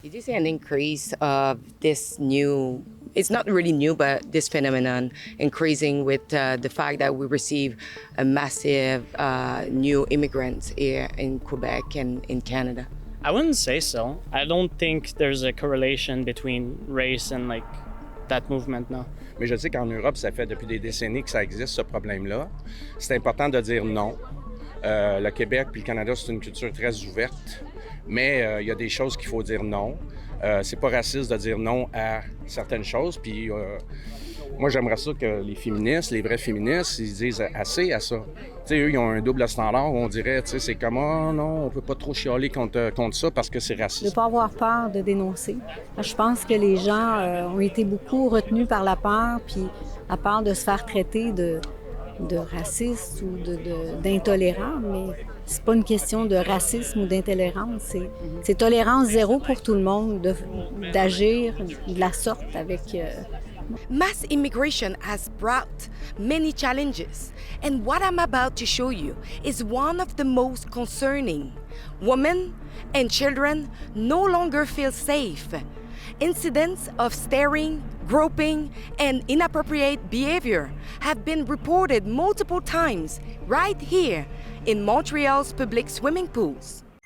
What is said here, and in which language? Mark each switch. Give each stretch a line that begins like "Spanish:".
English: Did you see an increase of this new, it's not really new, but this phenomenon increasing with the fact that we receive a massive new immigrants here in Quebec and in Canada? I wouldn't say so. I don't think there's a correlation between race and that movement, no.
French: Mais je sais qu'en Europe, ça fait depuis des décennies que ça existe, ce problème-là. C'est important de dire non. Le Québec puis le Canada, c'est une culture très ouverte, mais il y a des choses qu'il faut dire non. C'est pas raciste de dire non à certaines choses, puis moi, j'aimerais ça que les féministes, les vrais féministes, ils disent assez à ça. Tu sais, eux, ils ont un double standard où on dirait, tu sais, c'est comme, oh non, on peut pas trop chialer contre ça parce que c'est raciste. De ne pas avoir peur de dénoncer. Je pense que les gens ont été beaucoup retenus par la peur, puis à peur de se faire traiter de raciste ou d'intolérant, mais c'est pas une question de racisme ou d'intolérance, c'est tolérance zéro pour tout le monde d'agir de la sorte avec...
English: Mass immigration has brought many challenges, and what I'm about to show you is one of the most concerning. Women and children no longer feel safe. Incidents of staring, groping, and inappropriate behavior have been reported multiple times right here in Montreal's public swimming pools.